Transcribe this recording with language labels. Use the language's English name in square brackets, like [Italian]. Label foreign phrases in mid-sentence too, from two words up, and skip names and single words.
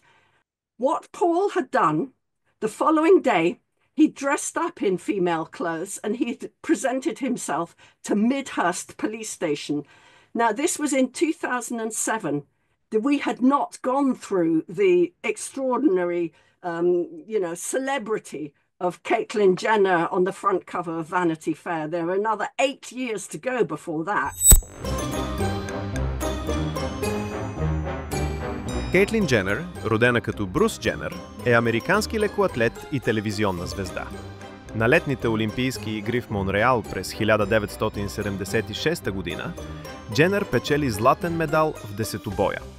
[English] What Paul had done the following day, he dressed up in female clothes and he presented himself to Midhurst police station. Now, this was in 2007. We had not gone through the extraordinary, celebrity of Caitlyn Jenner on the front cover of Vanity Fair. There were another 8 years to go before that. [Bulgarian] Кейтлин Дженър, родена като Брус Дженър, е американски лекоатлет и телевизионна звезда. На летните Олимпийски игри в Монреал през 1976 година Дженър печели златен медал в десетобоя.